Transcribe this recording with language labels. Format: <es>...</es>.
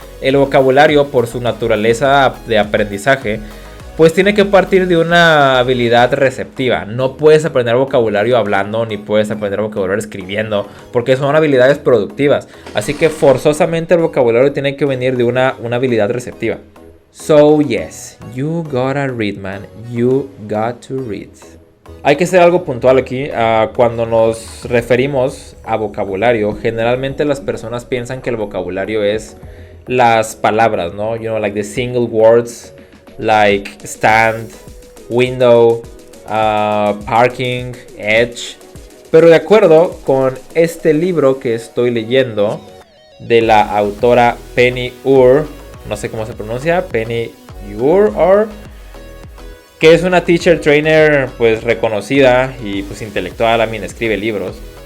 <es>El vocabulario, por su naturaleza de aprendizaje, pues tiene que partir de una habilidad receptiva. No puedes aprender vocabulario hablando, ni puedes aprender vocabulario escribiendo, porque son habilidades productivas. Así que forzosamente el vocabulario tiene que venir de una habilidad receptiva.</es> <en>So yes, you gotta read, man. You got to read.</en> <es>Hay que hacer algo puntual aquí. Cuando nos referimos a vocabulario, generalmente las personas piensan que el vocabulario es las palabras, ¿no?</es> <en>You know, like the single words, like stand, window, parking, edge.</en> <es>Pero de acuerdo con este libro que estoy leyendo, de la autora Penny Ure, no sé cómo se pronuncia, Penny Ure, que es una teacher trainer pues reconocida y pues intelectual, escribe libros.</es>